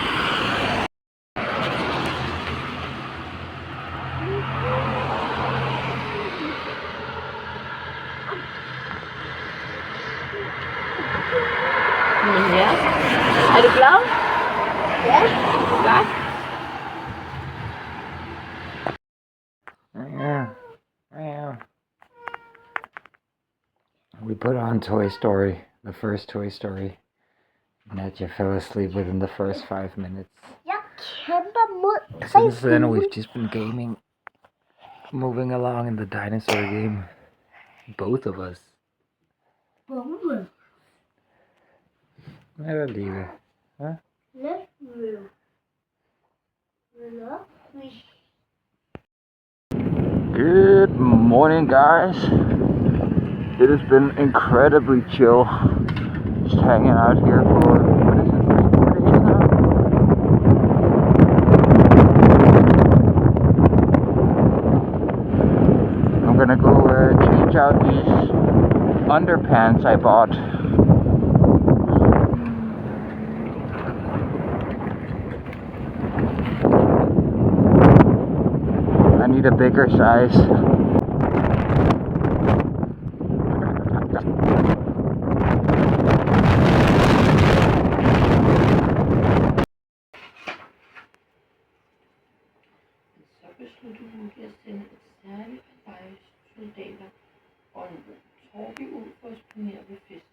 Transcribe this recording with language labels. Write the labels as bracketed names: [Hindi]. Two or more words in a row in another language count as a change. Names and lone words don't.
[Danish] Ja. Er du glad? Ja. Godt. [English] Yeah. We put on Toy Story, the first Toy Story. Natya fell asleep within the first 5 minutes. [Danish] Jeg kæmper mod. [English] Since then, we've just been gaming, moving along in the dinosaur game. Both of us. [Danish] Bombe. Eller livet. [English] Huh? Good morning, guys. It has been incredibly chill just hanging out here for, what is it, 3-4 days now? I'm gonna go change out these underpants I bought. I need a bigger size. [Danish] Så besluttede hun at sende et særligt par soldater og en Torby ud for at spionere ved festen.